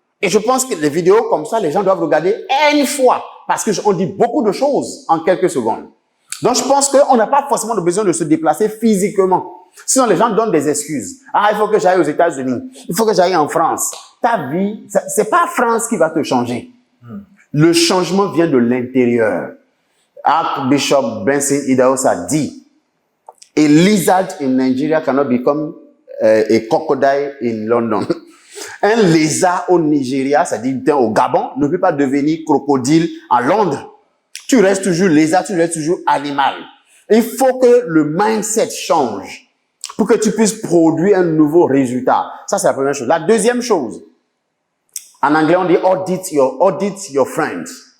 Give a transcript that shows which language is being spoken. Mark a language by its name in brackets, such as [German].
[French] Et je pense que les vidéos comme ça, les gens doivent regarder une fois parce qu'on dit beaucoup de choses en quelques secondes. Donc, je pense qu'on n'a pas forcément besoin de se déplacer physiquement. Sinon, les gens donnent des excuses. Ah, il faut que j'aille aux États-Unis. Il faut que j'aille en France. Ta vie, c'est pas France qui va te changer. Le changement vient de l'intérieur. [English] Archbishop Benson Idahosa [French] a dit, [English] a lizard in Nigeria cannot become a crocodile in London. [French] Un lézard au Nigeria, c'est-à-dire au Gabon, ne peut pas devenir crocodile en Londres. Tu restes toujours lézard, tu restes toujours animal. Il faut que le mindset change pour que tu puisses produire un nouveau résultat. Ça, c'est la première chose. La deuxième chose, en anglais, on dit [English] audit your friends.